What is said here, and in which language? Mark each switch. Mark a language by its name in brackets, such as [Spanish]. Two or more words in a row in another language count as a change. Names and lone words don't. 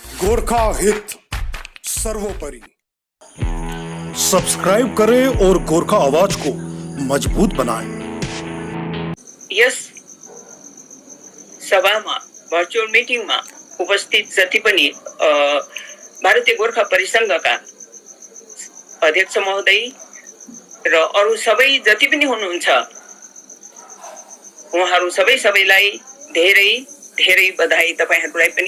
[Hindi] गोरखा हित सर्वोपरि। सब्सक्राइब करें और गोरखा आवाज को मजबूत बनाएं। [Nepali] यस सभामा [English] virtual meeting [Nepali] उपस्थित जति पनि भारतीय गोरखा परिसंघका अध्यक्ष महोदय र अरु सबै जति पनि हुनुहुन्छ उहाँहरू सबैलाई धेरै धेरै बधाई तपाईहरुलाई पनि।